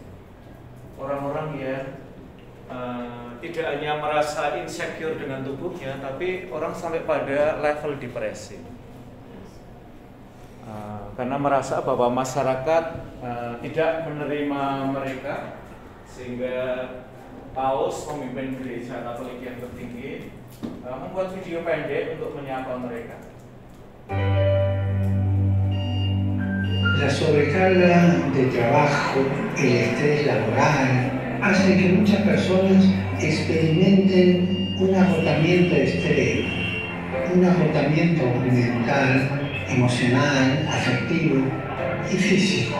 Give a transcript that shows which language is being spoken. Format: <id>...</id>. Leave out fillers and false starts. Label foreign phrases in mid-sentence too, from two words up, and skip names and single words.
<id>Orang-orang yang tidak hanya merasa insecure dengan tubuhnya, tapi orang sampai pada level depresi karena merasa bahwa masyarakat tidak menerima mereka, sehingga paus pemimpin gereja Katolik yang tertinggi membuat video pendek untuk menyapa mereka.</id> <es>La sobrecarga de trabajo, el estrés laboral, hace que muchas personas experimenten un agotamiento extremo, un agotamiento mental emocional, afectivo y físico.</es>